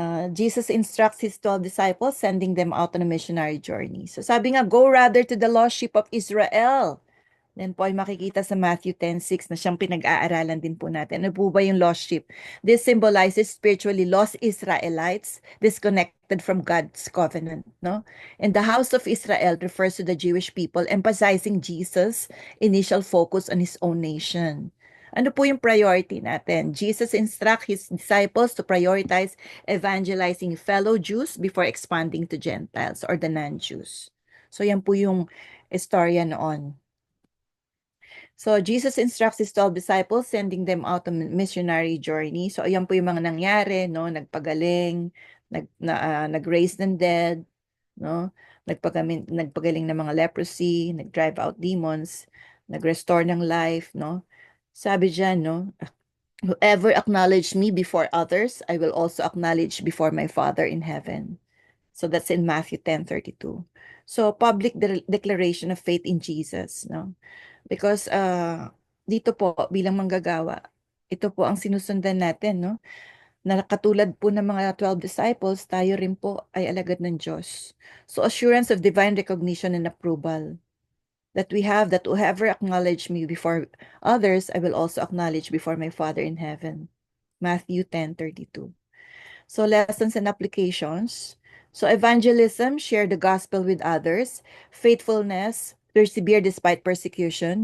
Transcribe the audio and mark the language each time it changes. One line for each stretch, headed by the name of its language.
English: Jesus instructs his 12 disciples, sending them out on a missionary journey.
Filipino: So sabi nga,
English: go rather to the lost sheep of Israel.
Filipino: Then po ay makikita sa Matthew 10:6 na siyang pinag-aaralan din po natin. Ano po ba yung
English: lost sheep? This symbolizes spiritually lost Israelites, disconnected from God's covenant, no? And the house of Israel refers to the Jewish people, emphasizing Jesus' initial focus on his own nation.
Filipino: Ano po yung
English: priority natin? Jesus instructs his disciples to prioritize evangelizing fellow Jews before expanding to Gentiles or the non-Jews.
Filipino: So yan po yung istorya noon.
English: So Jesus instructs his 12 disciples, sending them out on a missionary journey.
Filipino: So ayan po yung mga nangyari, no? Nagpagaling, nag-raise ng dead, no? Nagpagaling ng mga leprosy, nag-
English: drive out demons,
Filipino: nag-restore ng life, no? Sabi diyan, no?
English: Whoever acknowledged me before others, I will also acknowledge before my Father in heaven. So that's in Matthew 10:32. So public declaration of faith in Jesus, no?
Filipino: Because dito po bilang manggagawa, ito po ang sinusundan natin, no? Na katulad po ng mga 12 disciples, tayo rin po ay alagad ng Diyos.
English: So assurance of divine recognition and approval that we have, that whoever acknowledge me before others, I will also acknowledge before my Father in heaven. Matthew 10:32. So lessons and applications. So evangelism, share the gospel with others. Faithfulness, persevere despite persecution.